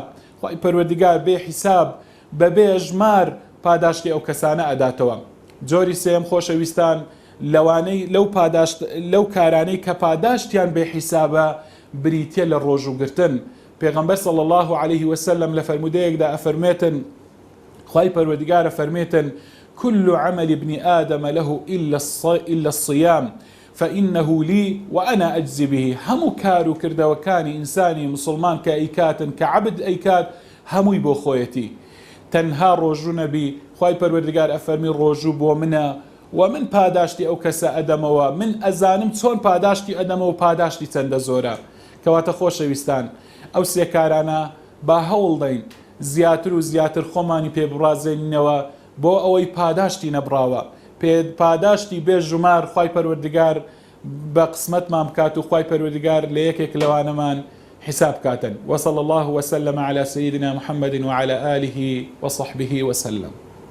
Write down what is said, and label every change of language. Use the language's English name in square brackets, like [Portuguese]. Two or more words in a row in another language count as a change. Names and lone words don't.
[Central Kurdish] خوای پەروەردگار بێ حساب بەبێ ژمار پاداشتی ئەو کەسانە ئەداتەوە. جۆری سێم خۆشەویستان لەو کارانەی کە پاداشتیان بێ حیسابە بریتە لە ڕۆژوگرتن. پێغەمبەر [Arabic] صلی الله عليه وسلم [Central Kurdish] لە فەرمودەیەکدا ئەفەرمێتن، خوای پەروەردگارە فەرمێتن [Arabic] كل عمل ابن آدم له إلا الصيام فإنه لي وأنا أجزي به. [Central Kurdish] همو كارو كردوكاني إنساني مسلمان كأيكات كعبد أيكات هموي بو خويتي. تەنها ڕۆژوو نەبی، خوای پەروەردگار ئەفەرمی ڕۆژوو بۆ منە و من پاداشتی ئەو کەسە ئەدەمەوە، من ئەزانم چۆن پاداشتی ئەدەمەوە، پاداشتی چەندە زۆرە. کەواتە خۆشەویستان ئەو سێکارانە با هەوڵدەین زیاتر و زیاتر خۆمانی پێبڕازێنینەوە بۆ ئەوەی پاداشتی نەبراوە، پاداشتی بێ ژمار خوای پەروەردگار بە قسمەتمان بکات و خوای پەروەردگار لە یەکێک لەوانەمان حساب كاتن. [Arabic] وصلى الله وسلم على سيدنا محمد وعلى آله وصحبه وسلم.